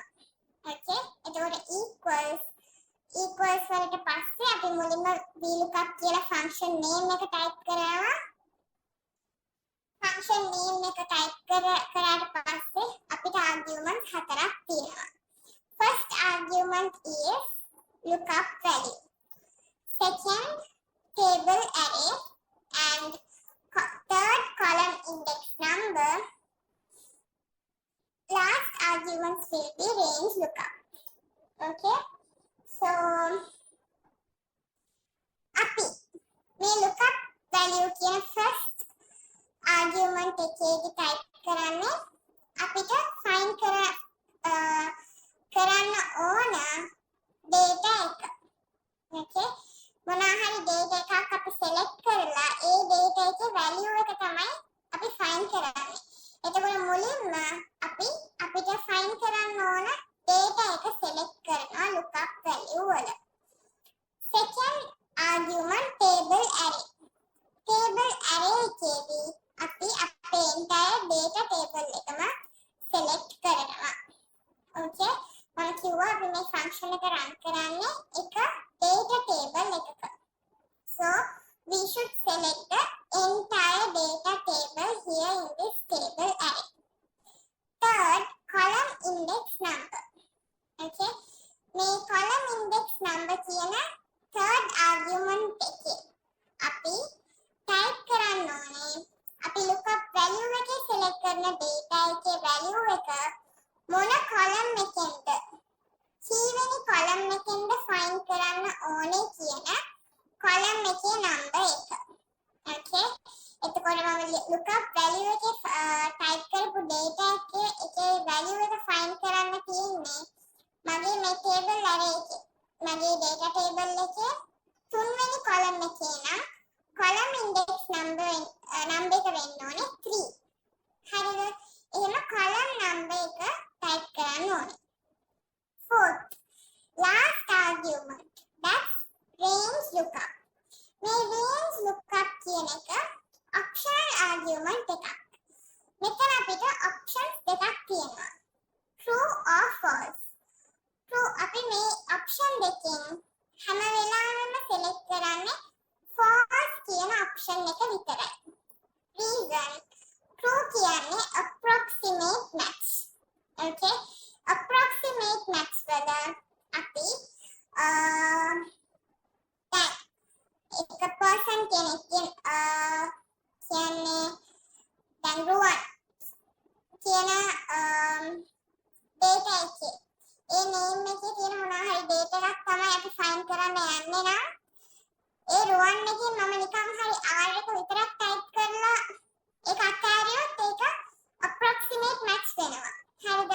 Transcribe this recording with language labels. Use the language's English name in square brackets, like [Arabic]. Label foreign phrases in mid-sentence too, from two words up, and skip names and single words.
[Sinhala] okay එතකොට equals වලට පස්සේ අපි මුලින්ම VLOOKUP කියලා [English] function name [Sinhala] එක type කරනවා. [English] function name [Sinhala] එක type කරාට පස්සේ අපිට arguments 4ක් තියෙනවා. [English] first argument is lookup value. second table array and third column index number. Last arguments will be range lookup. okay so [Sinhala] අපි මේ [English] lookup value [Sinhala] කියන [English] first argument [Sinhala] එකේදී type කරන්නේ අපිට find කරන්න ඕන data එක. okay මොනවා හරි data එකක් අපි select කරලා ඒ data එකේ value එක තමයි අපි find කරන්නේ. එතකොට මුලින්ම අපිට find කරන්න ඕන data එක select කරනවා [English] lookup value [Sinhala] වල. [English] second argument table array. table array [Sinhala] එකේදී අපි අපේ [English] entire data table [Sinhala] එකම select කරනවා. okay මම කිව්වා අපි මේ function එක run කරන්නේ එක [English] data table [Sinhala] එකක. [English] so we should select the entire data table here in this table array. third column index number. [Sinhala] okay මේ [English] column index number [Sinhala] කියන [English] third argument [Sinhala] එකේ අපි type කරන්න ඕනේ අපි [English] lookup value [Sinhala] එකේ select කරන data එකේ value එක මොන column එකෙන්ද කීවෙනි column එකෙන්ද find කරන්න ඕනේ කියන column එකේ number එක. okay එතකොට මම [English] lookup value [Sinhala] එකේ type කරපු data එකේ value එක find කරන්න තියෙන්නේ මගේ මේ [English] table array [Sinhala] එකේ මගේ [English] data table [Sinhala] එකේ තුන්වෙනි column එකේ නම් [English] column index number [Sinhala] එක වෙන්න ඕනේ 3. හරිද? එහෙනම් [English] column number [Sinhala] එක type කරන්න ඕනේ. [English] fourth last argument that's range lookup. [Sinhala] මේ [English] range lookup [Sinhala] කියන එක [English] optional argument [Sinhala] එකක්. මෙතන අපිට options දෙකක් තියෙනවා. [English] true or false. true [Sinhala] අපි මේ option දෙකෙන් හැම වෙලාවෙම select කරන්නේ false කියන option එක විතරයි. [English] reason true කියන්නේ approximate match. [Sinhala] okay [English] approximate match [Sinhala] වල අපි එක person කෙනෙක් කියන්නේ දැන් රුවන් කියන data එකේ ඒ name එකේ තියෙන මොනවා හරි data එකක් තමයි අපි find කරන්න යන්නේ නම් ඒ රුවන් එකේ මම නිකන් හරි r එක විතරක් type කරලා ඒක අතාරියොත් ඒක [English] approximate match [Sinhala] වෙනවා. හරිද?